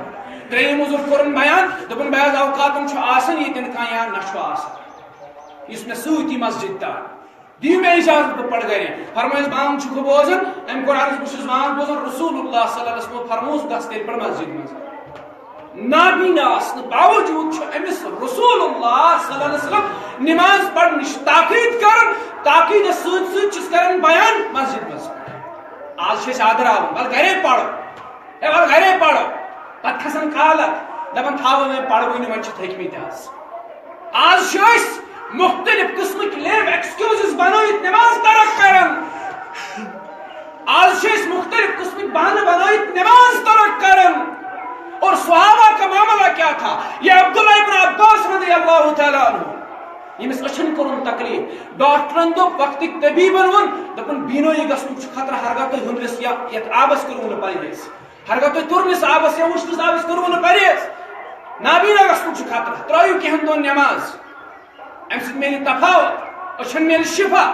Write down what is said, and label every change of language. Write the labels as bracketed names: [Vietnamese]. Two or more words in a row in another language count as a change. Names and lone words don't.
[Kashmiri] ترٛیٚیِم عذر کوٚرُن بیان دوٚپُن بعض اوقاتن چھُ آسان ییٚتٮ۪ن کانٛہہ یا نہ چھُ آسان یُس مےٚ سۭتۍ یی مسجد تام، دِیِو مےٚ اجازت بہٕ پرٕ گرے. فرمٲیِس بانگ چھُکھٕ بوزان؟ ام کوٚر عرض بہٕ چھُس بانگ بوزان. [Arabic] رسول اللہ صلی اللہ علیہ وسلم [Kashmiri] فرموس گژھ تیٚلہِ پڑھ مسجد منٛز. نابینا آسنہٕ باوجوٗد چھُ أمِس [Arabic] رسول اللہ صلی اللہ علیہ وسلم [Kashmiri] نماز پرنٕچ تاکید کران. تاکیدس سۭتۍ سۭتۍ چھِس کران بیان مسجد منٛز. آز چھِ أسۍ آدراوان وَلہٕ گرے پرو، ہے وَلہٕ گرے پرو، پتہٕ کھسان کالک دپان تھاو وۄنۍ پروٕے نہٕ وۄنۍ چھِ تھٔکمٕتۍ آز. آز چھِ أسۍ مختلف قسمٕکۍ [English] lame excuses [Kashmiri] بنٲیِتھ نماز ترک کران. آج چھِ أسۍ مختلف قسمٕکۍ بہانہٕ بنٲیِتھ نماز ترک کران. [Urdu] اور صحابہ کا معاملہ کیا تھا؟ [Kashmiri] یہ عبداللہ ابن عباس [Arabic] رضی اللہ تعالیٰ عنہ [Kashmiri] یمس أچھن کوٚرُن تکلیف، ڈاکٹرن دوٚپ وقتٕکۍ طبیٖبن ووٚن دوٚپُن بینٲیی گژھنُک چھُ خطرٕ، ہرگاہ تُہۍ ہُنٛدرِس یا یتھ آبس کٔرِو نہٕ پرہیز، ہرگاہ تُہۍ تُرنِس آبس یا وٕشنِس آبس کٔرِو نہٕ پرہیز، نابینا گژھنُک چھُ خطرٕ. ترٲیِو کینٛہن دۄہن نماز، امہِ سۭتۍ میلہِ تفاوت، أچھن میلہِ شفا.